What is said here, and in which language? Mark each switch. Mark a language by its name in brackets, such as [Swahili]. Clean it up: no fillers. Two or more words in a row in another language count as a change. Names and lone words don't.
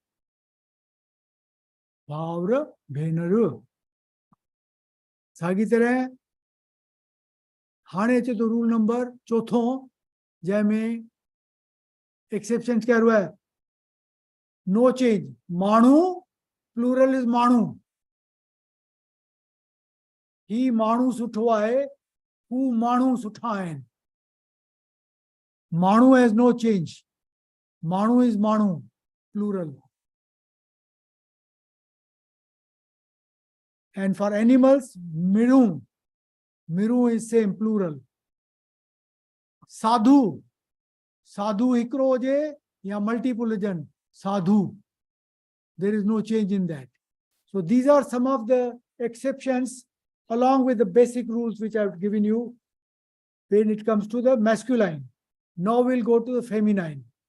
[Sindhi] भाउर भेनरूं साॻी तरह हाणे अचे थो [English] rule number [Sindhi] चौथों जंहिंमें एक्सेप्शंस कयो आहे [English] no change [Sindhi] माण्हू [English] plural is [Sindhi] माण्हू ही माण्हू सुठो आहे हू माण्हू सुठा आहिनि माण्हू [English] has no change [Sindhi] माण्हू इज माण्हू प्लूरल [English] and for animals miru miru is same plural [Sindhi] साधु साधु हिकिड़ो जे या multiple हुजनि साधु [English] there is no change in that so these are some of the exceptions along with the basic rules which I have given you when it comes to the masculine now we'll go to the feminine